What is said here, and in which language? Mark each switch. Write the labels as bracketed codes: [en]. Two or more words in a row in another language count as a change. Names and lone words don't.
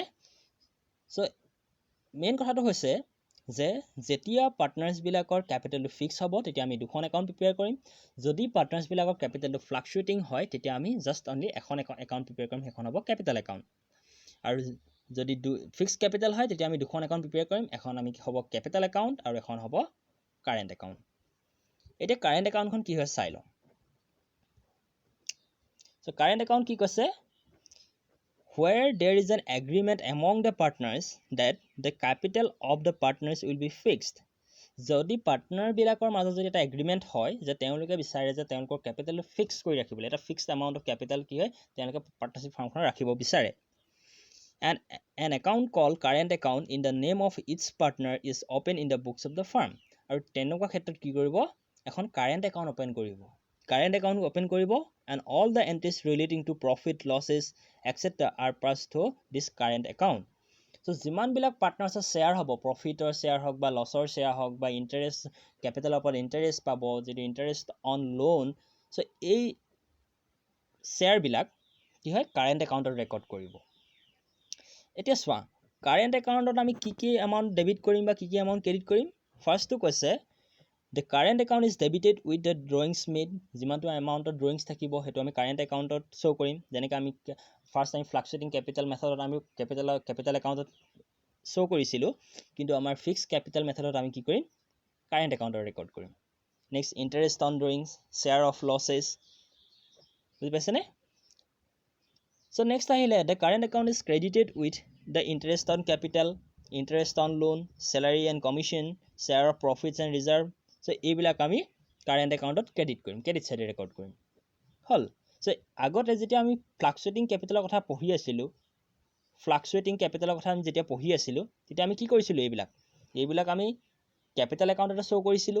[as] সো মেইন কথাটো হৈছে যে যেতিয়া পাৰ্টনাৰ্ছবিলাকৰ [en] capital fix [as] হ'ব তেতিয়া আমি দুখন [en] account prepare [as] কৰিম যদি পাৰ্টনাৰ্ছবিলাকৰ [en] capital fluctuating [as] হয় তেতিয়া আমি [en] just only [as] এখন [en] account prepare [as] কৰিম হেখন হ'ব [en] capital account [as] আৰু যদি [en] fix capital [as] হয় তেতিয়া আমি দুখন [en] account prepare [as] কৰিম এখন আমি হ'ব [en] capital account [as] আৰু এখন হ'ব [en] current account [as] এতিয়া [en] current account [as] কি হয় চাই লওঁ [en] so current account [as] কি কৈছে [en] where there is an agreement among the partners that the capital of the partners will be fixed [as] যদি পাৰ্টনাৰবিলাকৰ মাজত যদি এটা এগ্ৰিমেন্ট হয় যে তেওঁলোকে বিচাৰে যে তেওঁলোকৰ ক্যাপিটেলটো ফিক্স কৰি ৰাখিবলৈ এটা [en] fixed amount of capital [as] কি হয় তেওঁলোকে [en] partnership firm [as] ৰাখিব বিচাৰে [en] and an account called current account in the name of each partner is open in the books of the firm [as] আৰু তেনেকুৱা ক্ষেত্ৰত কি কৰিব এখন [en] current account open [as] কৰিব [en] current account open [as] কৰিব [en] and all the entries relating to profit losses etc are passed to this current account. [as] So যিমান বিলাক [en] partners share [as] হ'ব, [en] profit share [as] হওক বা [en] loss share [as] হওক বা [en] interest capital [as] ওপৰত ইণ্টাৰেষ্ট পাব, যিটো [en] interest on loan, [as] চ' এই শ্বেয়াৰবিলাক কি হয় [en] current account record [as] কৰিব। এতিয়া চোৱা [en] current account [as] আমি কি [en] amount debit [as] কৰিম বা কি [en] amount credit [as] কৰিম। ফাৰ্ষ্টটো কৈছে [en] the current account is debited with the drawings made, [as] যিমানটো এমাউণ্টৰ ড্ৰয়িংছ থাকিব সেইটো আমি [en] current account show' [as] কৰিম। যেনেকৈ আমি [en] first time fluctuating capital method [as] আমি [en] capital account show' [as] কৰিছিলোঁ, কিন্তু আমাৰ [en] fix capital method [as] আমি কি কৰিম [en] current account record [as] কৰিম। [en] next interest on drawings, share of losses, [as] বুজি পাইছেনে? চ' নেক্সট আহিলে [en] the current account is credited with the interest on capital, interest on loan, salary and commission, share of profits and reserve. [as] চ' এইবিলাক আমি [en] current account credit [as] কৰিম, [en] credit side record [as] কৰিম। হ'ল। চ' আগতে যেতিয়া আমি [en] fluctuating capital [as] কথা পঢ়ি আছিলোঁ, যেতিয়া পঢ়ি আছিলোঁ তেতিয়া আমি কি কৰিছিলোঁ, এইবিলাক আমি [en] capital account show' [as] কৰিছিলোঁ।